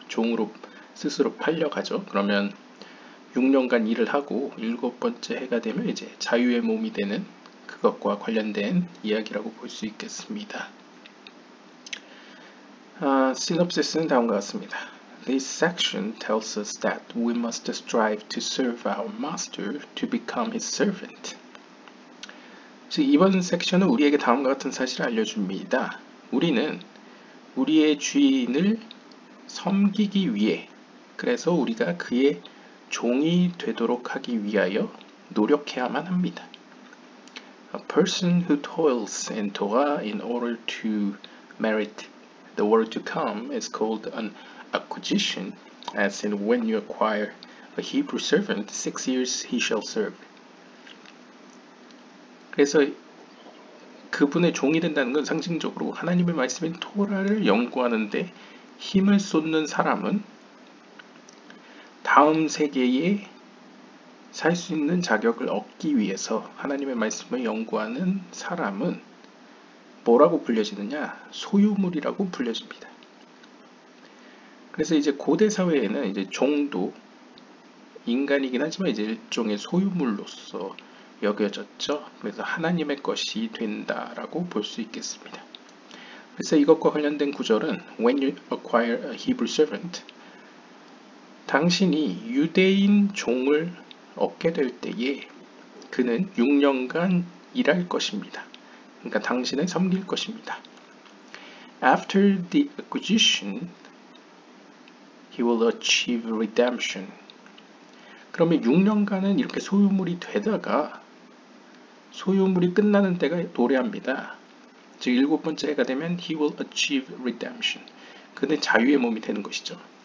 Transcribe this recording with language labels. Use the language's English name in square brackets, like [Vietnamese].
[Korean] 종으로 스스로 팔려가죠. 그러면 6년간 일을 하고 7번째 해가 되면 이제 자유의 몸이 되는 그것과 관련된 이야기라고 볼 수 있겠습니다. 시놉시스는 다음과 같습니다. [English] This section tells us that we must strive to serve our master to become his servant. [Korean] 즉 이번 섹션은 우리에게 다음과 같은 사실을 알려줍니다. 우리는 우리의 주인을 섬기기 위해, 그래서 우리가 그의 종이 되도록 하기 위하여 노력해야만 합니다. [English] A person who toils in Torah in order to merit the world to come is called an acquisition, as in when you acquire a Hebrew servant, 6 years he shall serve. [Korean] 그래서 그분의 종이 된다는 건 상징적으로 하나님의 말씀인 토라를 연구하는데 힘을 쏟는 사람은 다음 세계에 살 수 있는 자격을 얻기 위해서 하나님의 말씀을 연구하는 사람은 뭐라고 불려지느냐? 소유물이라고 불려집니다. 그래서 이제 고대 사회에는 이제 종도 인간이긴 하지만 이제 일종의 소유물로서 여겨졌죠. 그래서 하나님의 것이 된다라고 볼 수 있겠습니다. 그래서 이것과 관련된 구절은 [English] When you acquire a Hebrew servant, [Korean] 당신이 유대인 종을 얻게 될 때에 그는 6년간 일할 것입니다. 그러니까 당신을 섬길 것입니다. [English] After the acquisition, he will achieve redemption. [Korean] 그러면 6년간은 이렇게 소유물이 되다가 소유물이 끝나는 때가 도래합니다. 즉 7번째 해가 되면 [English] he will achieve redemption. [Korean] 그는 자유의 몸이 되는 것이죠.